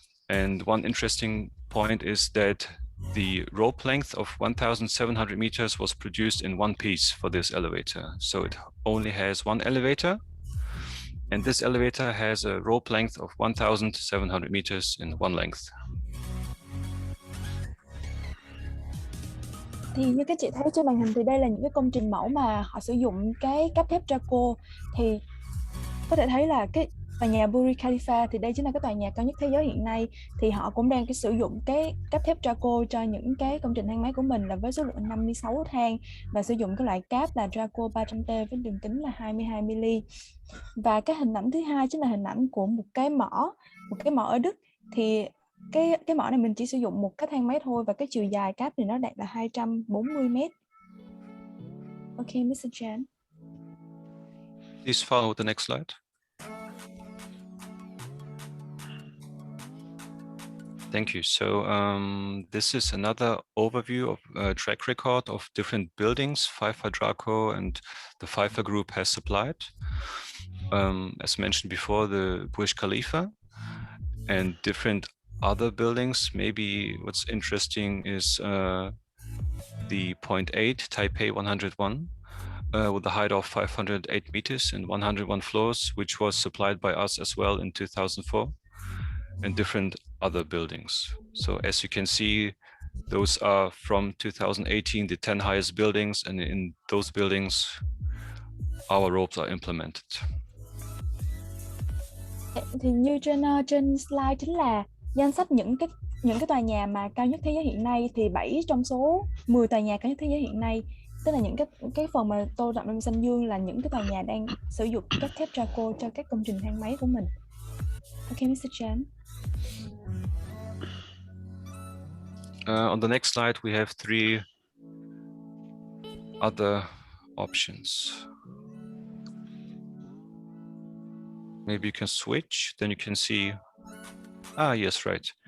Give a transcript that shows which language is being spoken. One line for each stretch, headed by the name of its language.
English: And one interesting point is that the rope length of 1,700 meters was produced in one piece for this elevator. So it only has one elevator. And this elevator has a rope length of 1,700 meters in one length.
Vietnamese: Thì như các chị thấy trên màn hình thì đây là những cái công trình mẫu mà họ sử dụng cái cáp thép Drako. Thì có thể thấy là cái tòa nhà Burj Khalifa thì đây chính là cái tòa nhà cao nhất thế giới hiện nay, thì họ cũng đang sử dụng cái cáp thép Drako cho những cái công trình thang máy của mình là với số lượng 56 thang và sử dụng cái loại cáp là Drako 300T với đường kính là 22 mm. Và cái hình ảnh thứ hai chính là hình ảnh của một cái mỏ ở Đức. Thì cái mỏ này mình chỉ sử dụng một cái thang máy thôi và cái chiều dài cáp thì nó đạt là 240 m.
English: Ok, Mr. Chan. Please follow the next slide. Thank you. So this is another overview of track record of different buildings Pfeifer Drako and the Pfeifer Group has supplied. As mentioned before, the Burj Khalifa and different other buildings. Maybe what's interesting is the 0.8 Taipei 101 with the height of 508 meters and 101 floors, which was supplied by us as well in 2004, and different other buildings. So as you can see, those are from 2018, the 10 highest buildings, and in those buildings, our ropes are implemented.
Vietnamese: Thì như trên slide chính là danh sách những cái tòa nhà mà cao nhất thế giới hiện nay, thì 7 trong số 10 tòa nhà cao nhất thế giới hiện nay, tức là những cái phần mà tô đậm lên xanh dương là những cái tòa nhà đang sử dụng các thép Drako cho các công trình thang máy của mình.
English: Ok, Mr. Chan. On the next slide, we have 3 other options. Maybe you can switch, then you can see. Yes, right.